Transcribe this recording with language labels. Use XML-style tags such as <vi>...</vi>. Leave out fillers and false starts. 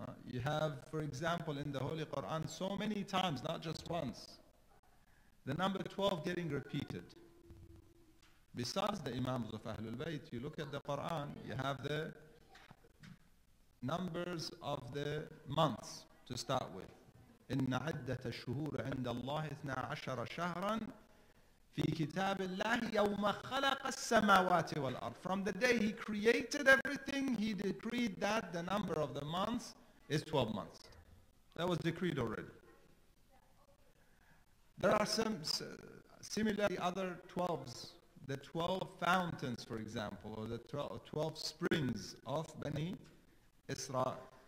<en>You have, for example, in the Holy Quran so many times, not just once, the number 12 getting repeated. Besides the Imams of Ahlul Bayt, you look at the Quran, you have the numbers of the months to start with.</en> <ar>إن عدة الشهور عند الله 12 شهرا في كتاب الله يوم خلق السماوات والأرض.</ar> <en>From the day He created everything, He decreed that the number of the months is 12 months. That was decreed already. There are some similarly other 12s. The 12 fountains, for example, or the 12 springs of Bani Israel.</en>